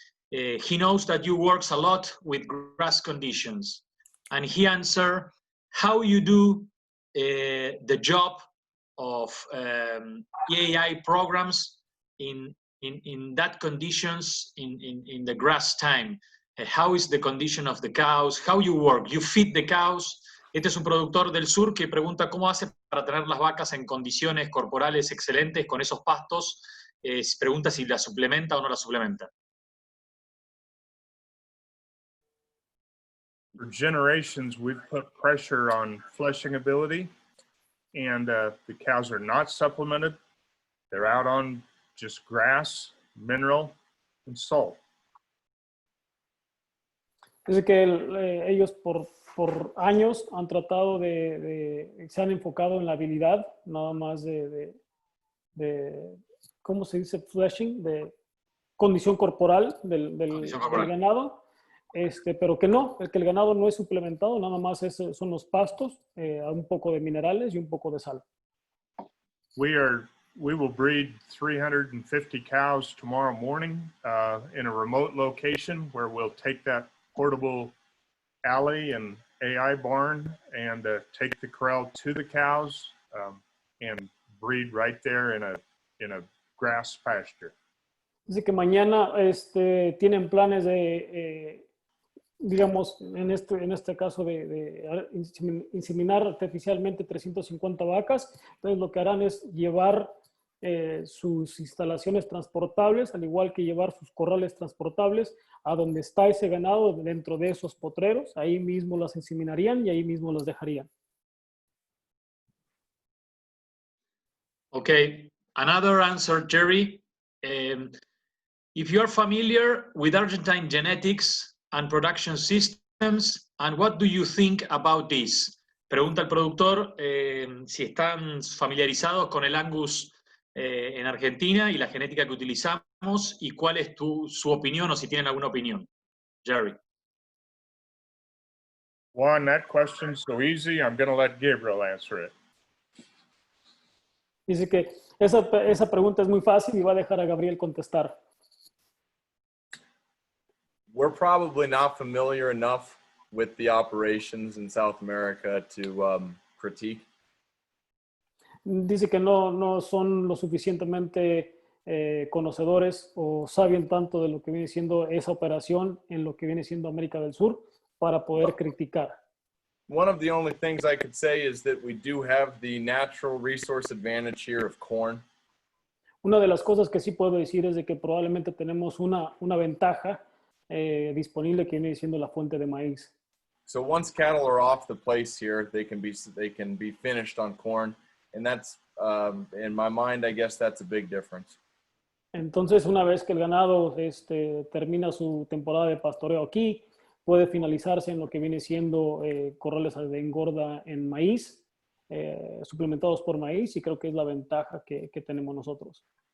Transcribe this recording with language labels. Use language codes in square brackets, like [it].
[en] He knows that you work a lot with grass conditions, and he answered, how you do the job of EAI programs in that conditions in the grass time. How is the condition of the cows? How you work? You feed the cows. [es] Este es un productor del sur que pregunta cómo hace para tener las vacas en condiciones corporales excelentes con esos pastos. Pregunta si la suplementa o no la suplementa. [en] For generations, we've put pressure on fleshing ability, and the cows are not supplemented. They're out on just grass, mineral, and salt. [es] Dice que ellos por años han tratado se han enfocado en la habilidad, nada más de ¿cómo se dice? Fleshing, de condición corporal del ganado. Pero que el ganado no es suplementado, nada más son los pastos, un poco de minerales y un poco de sal. [en] We will breed 350 cows tomorrow morning in a remote location where we'll take that portable alley and AI barn and take the corral to the cows and breed right there in a grass pasture. [es] Dice que mañana tienen planes de digamos, en este caso de inseminar artificialmente 350 vacas, entonces lo que harán es llevar sus instalaciones transportables, al igual que llevar sus corrales transportables a donde está ese ganado dentro de esos potreros. Ahí mismo las inseminarían y ahí mismo las dejarían. [en] Okay, another answer, Jerry. If you're familiar with Argentine genetics and production systems, and what do you think about this? [es] Pregunta el productor si están familiarizados con el Angus en Argentina y la genética que utilizamos, y cuál es su opinión o si tienen alguna opinión. [en] Jerry. Juan, that question's so easy, I'm going to let Gabriel answer it. [es] Dice que esa pregunta es muy fácil y va a dejar a Gabriel contestar. [en] We're probably not familiar enough with the operations in South America to critique. [es] Dice que no son lo suficientemente conocedores o saben tanto de lo que viene siendo esa operación en lo que viene siendo América del Sur para poder criticar. [en] One of the only things I could say is that we do have the natural resource advantage here of corn. [es] Una de las cosas que sí puedo decir es de que probablemente tenemos una ventaja disponible que viene siendo la fuente de maíz. [en] So once cattle are off the place here, they can be finished on corn, and that's in my mind, I guess that's a big difference. [es] Entonces, una vez que el ganado termina su temporada de pastoreo aquí, puede finalizarse en lo que viene siendo corrales de engorda en maíz, suplementados por maíz, y creo que es la ventaja que tenemos nosotros.